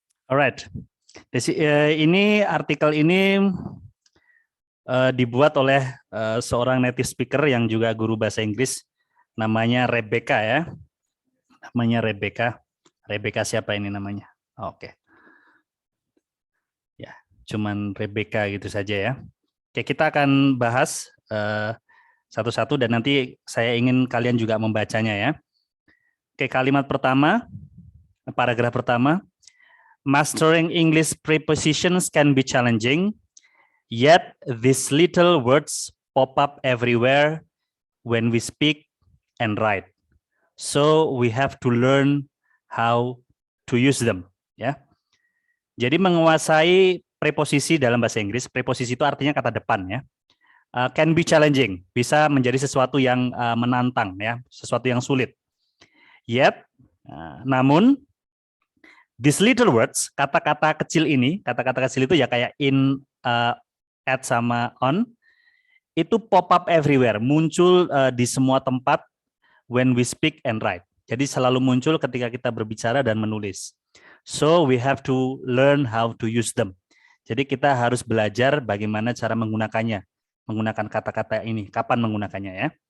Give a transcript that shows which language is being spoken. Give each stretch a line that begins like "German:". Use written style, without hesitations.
Indonesian: Alright. Ini artikel ini dibuat oleh seorang native speaker yang juga guru bahasa Inggris, namanya Rebecca ya. Namanya Rebecca. Rebecca siapa ini namanya? Oke. Ya, cuman Rebecca gitu saja ya. Oke, kita akan bahas satu-satu dan nanti saya ingin kalian juga membacanya ya. Oke, kalimat pertama, paragraf pertama.
English: Mastering English prepositions can be challenging, yet these little words pop up everywhere when we speak and write. So we have to learn how to use them.
Indonesian: Ya. Jadi menguasai preposisi dalam bahasa Inggris, preposisi itu artinya kata depan ya.
English: Can be challenging,
Indonesian: bisa menjadi sesuatu yang menantang ya, sesuatu yang sulit. Yet, namun
English: these little words,
Indonesian: kata-kata kecil ini, kata-kata kecil itu ya kayak in, at sama on, itu
English: pop up everywhere,
Indonesian: muncul di semua tempat
English: when we speak and write.
Indonesian: Jadi selalu muncul ketika kita berbicara dan menulis.
English: So we have to learn how to use them.
Indonesian: Jadi kita harus belajar bagaimana cara menggunakannya, menggunakan kata-kata ini, kapan menggunakannya ya.